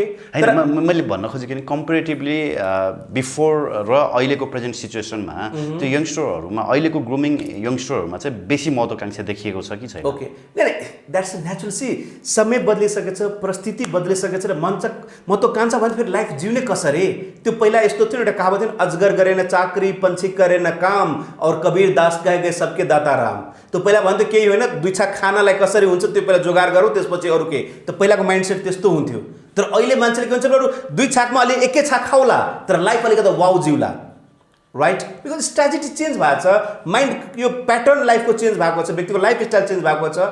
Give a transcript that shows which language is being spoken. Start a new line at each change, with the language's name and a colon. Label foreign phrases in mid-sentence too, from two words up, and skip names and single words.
Nepali: होइन मैले भन्न खोजेको नि
English: comparatively before
Nepali: र अहिलेको
English: present situation
Nepali: त्यो यङ्स्टरहरूमा अहिलेको ग्रुमिङ यङ्स्टरहरूमा चाहिँ बेसी महत्त्वकांक्षा देखिएको छ कि छैन? ओके नहीं
English: that's natural.
Nepali: सी समय बदलिसकेको छ, परिस्थिति बदलिसकेको छ र महत्त्वकांक्षा भने फेरि लाइफ जिउने कसरी। त्यो पहिला यस्तो थियो एउटा कहावत थियो,
Hindi: अजगर करे न चाकरी पंछी करे न काम और कबीर दास गए गए सबके दाता राम।
Nepali: त्यो पहिला भन्थ्यो केही होइन, दुई छाक खानालाई कसरी हुन्छ त्यो पहिला जोगाड गरौँ, त्यसपछि अरू के। त पहिलाको माइन्डसेट त्यस्तो हुन्थ्यो। तर अहिले मान्छेले के भन्छ, बरु दुई छाकमा अलि एकै छाक खाउला तर लाइफ अलिकति वाउ जिउला, राइट?
English: because strategy
Nepali: चेन्ज भएको छ, माइन्ड यो प्याटर्न लाइफको चेन्ज भएको छ, व्यक्तिको लाइफस्टाइल चेन्ज भएको छ।